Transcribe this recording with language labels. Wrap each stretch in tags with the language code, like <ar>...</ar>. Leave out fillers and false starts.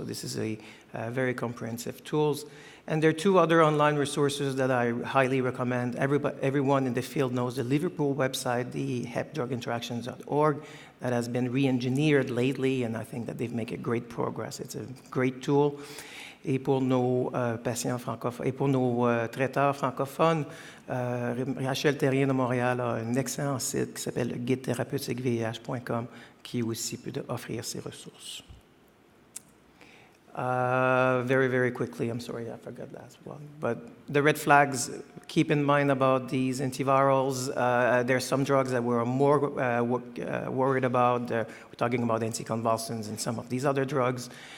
<en>So this is a very comprehensive tools. And there are two other online resources that I highly recommend. Everyone in the field knows the Liverpool website, the hepdruginteractions.org, that has been re-engineered lately, and I think that they've made a great progress. It's a great tool.</en> <fr>Et pour nos patients francophones, et pour nos traiteurs francophones, Rachel Terrien de Montréal a un excellent site qui s'appelle le guide thérapeutique VIH.com qui aussi peut offrir ces ressources.</fr> <en>Very, very quickly, I'm sorry, I forgot last one. But the red flags, keep in mind about these antivirals. There are some drugs that we're more worried about. We're talking about anticonvulsants and some of these other drugs.</en>